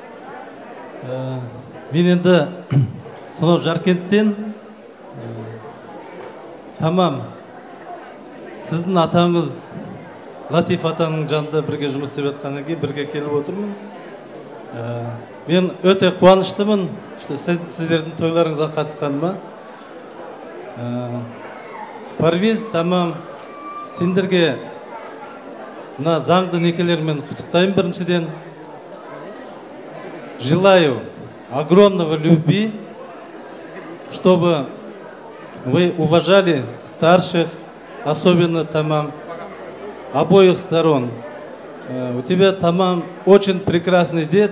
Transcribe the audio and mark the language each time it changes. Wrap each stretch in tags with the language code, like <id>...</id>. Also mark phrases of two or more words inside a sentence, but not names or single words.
<kk>Мен енді сонау Жаркенттен тамам сіздің атаңыз Латиф атаның жанында бірге жұмыс істеп жатқаннан кейін бірге келіп отырмын. Мен өте қуаныштымын сіздердің тойларыңызға қатысқаныма. Парвиз, тамам сендерге мына заңды некелермен құттықтаймын біріншіден.</kk> <ru>Желаю огромного любви, чтобы вы уважали старших, особенно тамам обоих сторон. У тебя тамам очень прекрасный дед.</ru>